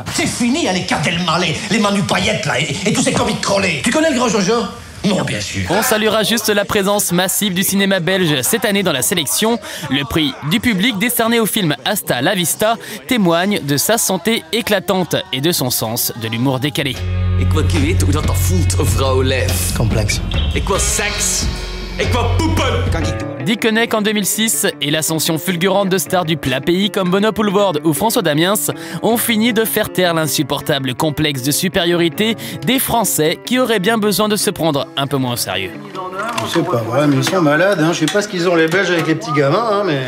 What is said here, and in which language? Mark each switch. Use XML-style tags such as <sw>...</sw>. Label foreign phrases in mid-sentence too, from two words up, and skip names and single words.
<fr>C'est fini, les Cartelma, les Manu Paillettes, là, et tous ces comiques crôlés. Tu connais le grand Jojo? Non, bien sûr. On saluera juste la présence massive du cinéma belge cette année dans la sélection. Le prix du public décerné au film Hasta la Vista témoigne de sa santé éclatante et de son sens de l'humour décalé.</fr> <nl>Ik wil weten hoe dat voelt, een vrouwenlijf.</nl> <fr>Complexe.</fr> <nl>Ik wil seks. Ik wil poepen.</nl> <fr>Dickeneck en 2006 et l'ascension fulgurante de stars du plat pays comme Bono Poulvord ou François Damiens ont fini de faire taire l'insupportable complexe de supériorité des Français qui auraient bien besoin de se prendre un peu moins au sérieux. C'est pas vrai, mais ils sont malades, hein. Je sais pas ce qu'ils ont les Belges avec les petits gamins, hein, mais...</fr>